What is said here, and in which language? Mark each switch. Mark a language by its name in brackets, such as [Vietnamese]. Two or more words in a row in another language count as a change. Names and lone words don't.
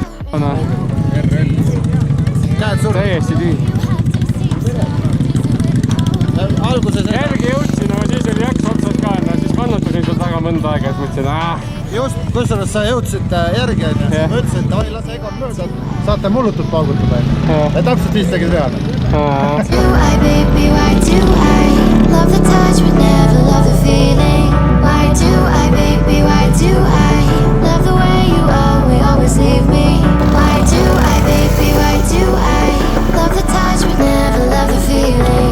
[Estonian] täiesti tühi. Alguses Järgi jõudsin, aga siis oli jaks otsad ka, siis kannatasin seal taga mõnda aega, et mõtlesin, just, kusjuures sa jõudsid järgi, ma ütlesin, et oi, lase Egon mööda, saate mullutult paugutada. Ja täpselt siis tegid vead. [English] Do I, baby, why do I love the touch but never love the feeling? Why do I, baby, why do I love the way you always leave me? Why do I, baby, why do I love the touch but never love the feeling?